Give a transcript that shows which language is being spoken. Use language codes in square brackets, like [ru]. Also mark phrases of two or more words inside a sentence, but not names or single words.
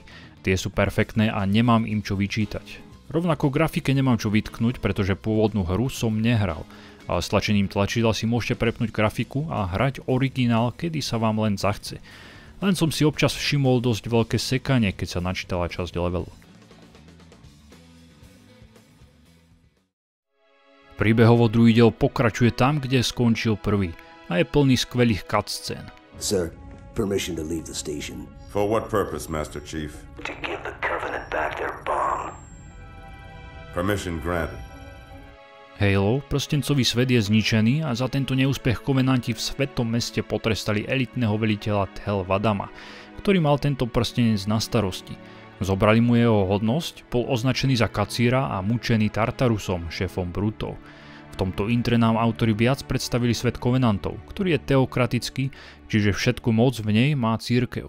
[sk] Tie sú perfektné a nemám im čo vyčítať. Rovnako grafike nemám čo vytknúť, pretože pôvodnú hru som nehral, ale s tlačením tlačidla si môžete prepnúť grafiku a hrať originál, kedy sa vám len zachce. Len som si občas všimol dosť veľké sekanie, keď sa načítala časť levelu. Príbehovo druhý diel pokračuje tam, kde skončil prvý a je plný skvelých cutscén. [en] Sir, permission to leave the station. For what purpose, Master Chief? To give the Covenant back their bomb. Permission granted. [sk] Halo, prstencový svet je zničený a za tento neúspech kovenanti v svetom meste potrestali elitného veliteľa Tel Vadama, ktorý mal tento prstenec na starosti. Zobrali mu jeho hodnosť, bol označený za kacíra a mučený Tartarusom, šéfom Brutov. V tomto intre nám autori viac predstavili svet kovenantov, ktorý je teokratický, čiže všetku moc v nej má cirkev.